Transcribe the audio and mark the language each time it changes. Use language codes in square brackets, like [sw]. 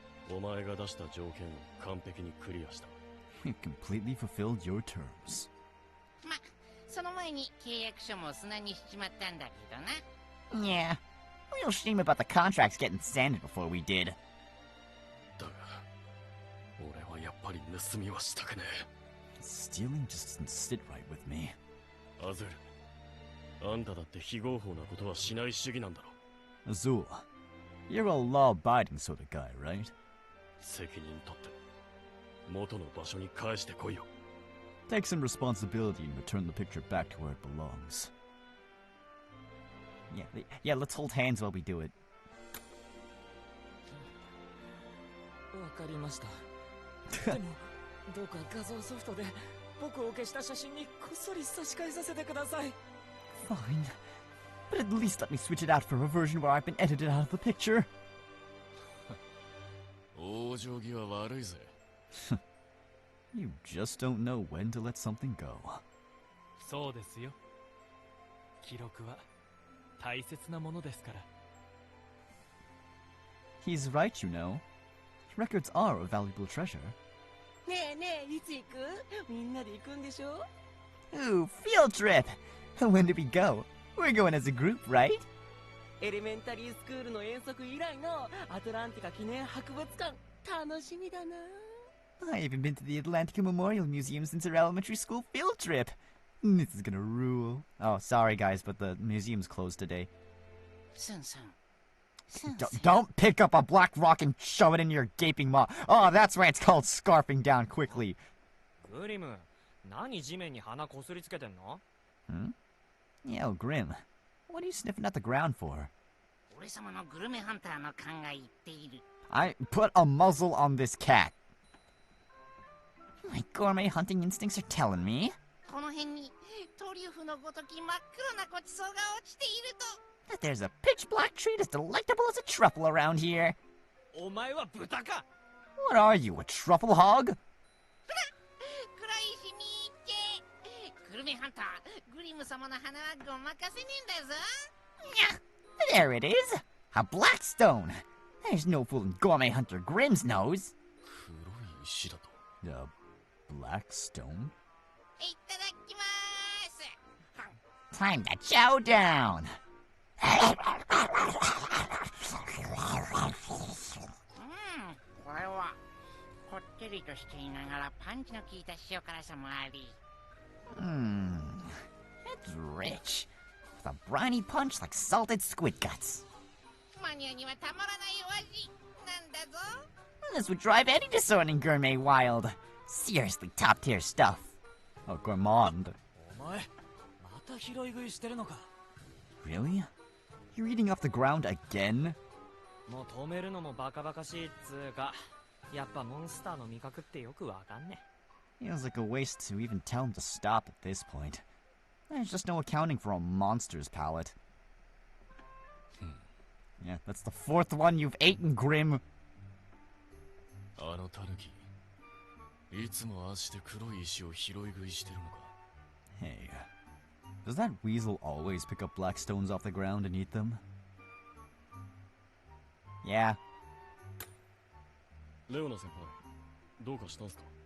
[ja] お前が出した条件を完璧にクリアした。 [en] You completely fulfilled your terms. [ja] ま、その前に契約書も砂にしちまったんだけどな。 [en] Yeah, real shame about the contracts getting sanded before we did. [ja] だが、俺はやっぱり盗みはしたくねえ。 [en] Stealing just doesn't sit right with me. [ja] アゼル、あんただって非合法なことはしない主義なんだろ。 [en] Azul, you're a law-abiding sort of guy, right? [ja] 責任取って元の場所に返してこいよ。 [en] Take some responsibility and return the picture back to where it belongs. Yeah, let's hold hands while we do it. [ja] わかりました。でも、どうか画像ソフトで僕を消した写真にこっそり差し替えさせてください。 [en] Fine, but at least let me switch it out for a version where I've been edited out of the picture. [ja] 往生際悪いぜ。 [en] You just don't know when to let something go. [ja] そうですよ。記録は大切なものですから。 [en] He's right, you know. Records are a valuable treasure. [ja] ねえねえ、いつ行く？みんなで行くんでしょ？ [en] Ooh, field trip! When do we go? We're going as a group, right? [ja] エレメンタリースクールの遠足以来のアトランティカ記念博物館、楽しみだな。 [en] I haven't been to the Atlantica Memorial Museum since our elementary school field trip. This is gonna rule. Oh, sorry guys, but the museum's closed today. [ja] スンスン。 [en] Don't pick up a black rock and shove it in your gaping maw. Oh, that's why it's called scarfing down quickly. [ja] グリム、何地面に鼻こすりつけてんの？ [en] Hmm? Yo, Grim. What are you sniffing at the ground for? [ja] 俺様のグルメハンターの勘が言っている。 [en] I put a muzzle on this cat. My gourmet hunting instincts are telling me [ja] この辺にトリュフのごとき真っ黒なごちそうが落ちていると。 [en] that there's a pitch black treat as delectable as a truffle around here. [ja] お前は豚か。 [en] What are you, a truffle hog? [ja] 暗いしみーけ。グルメハンター、グリム様の花はごまかせねえんだぞ。 [en] There it is. A black stone. There's no fooling gourmet hunter Grim's nose. [ja] 黒い石だと。 [en] A black stone? [ja] いただきまーす。 [en] Time to chow down. [ja] これはこってりとしていながらパンチの効いた塩辛さもあり。 [en] It's rich. With a briny punch like salted squid guts. [ja] マニアにはたまらないお味なんだぞ。 [en] This would drive any discerning gourmet wild. Seriously top tier stuff. Oh, gourmand. [ja] お前、また拾い食いしてるのか。 [en] Really? You're eating off the ground again? [ja] もう止めるのもバカバカしいっつうか、やっぱモンスターの味覚ってよくわかんね。 [en] Feels like a waste to even tell him to stop at this point. There's just no accounting for a monster's palate. Yeah, that's the fourth one you've eaten, Grim. [ja] あのタヌキ、いつもああして黒い石を拾い食いしてるのか。 [en] Hey, does that weasel always pick up black stones off the ground and eat them? Yeah. [ja] レオナ先輩、どうかしたんすか？